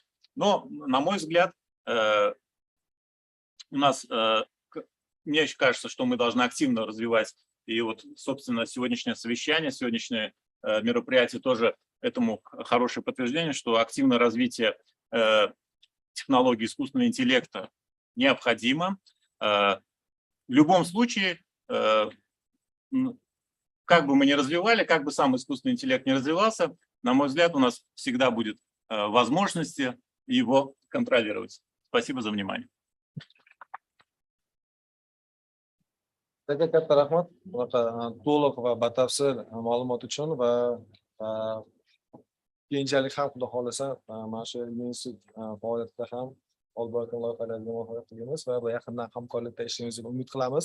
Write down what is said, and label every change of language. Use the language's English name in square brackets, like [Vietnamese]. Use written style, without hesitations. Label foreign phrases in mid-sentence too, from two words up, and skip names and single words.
[Russian] Но, на мой взгляд, мне кажется, что мы должны активно развивать, и собственно, сегодняшнее совещание, сегодняшнее мероприятие тоже этому хорошее подтверждение, что активное развитие технологий искусственного интеллекта необходимо. В любом случае, как бы мы ни развивали, как бы сам искусственный интеллект не развивался, на мой взгляд, у нас всегда будет возможности его контролировать. Спасибо за внимание. [Uzbek] Katta rahmat to'liq va batafsil ma'lumot uchun va keyinchalik ham xudo xohlasa mana shu institut faoliyatida ham olib borayotgan loyihalarga muvaffaqiyat tilaymiz va yaqindan hamkorlikda ishlaymizni umid qilamiz.